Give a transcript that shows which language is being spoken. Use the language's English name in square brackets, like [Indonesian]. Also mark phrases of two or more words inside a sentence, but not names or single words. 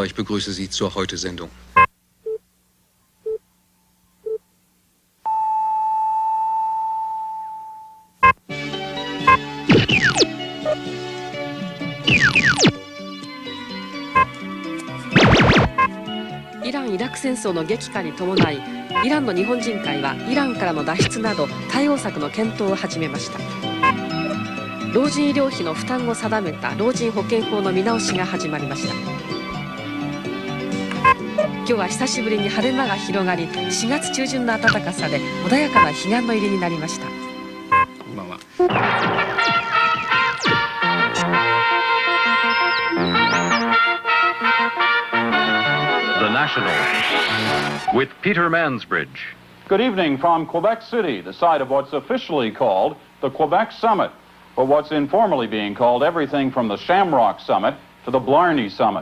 [German] Ich begrüße Sie zur Heute-Sendung. [Japanese] イラン・イラク戦争の激化に伴い、イランの日本人会はイランからの脱出など対応策の検討を始めました。老人医療費の負担を定めた老人保険法の見直しが始まりました。今日は久しぶりに晴れ間が広がり、4月中旬の暖かさで穏やかな彼岸の入りになりました。こんばんは。 [English] The National with Peter Mansbridge. Good evening from Quebec City, the site of what's officially called the Quebec Summit, but what's informally being called everything from the Shamrock Summit to the Blarney Summit.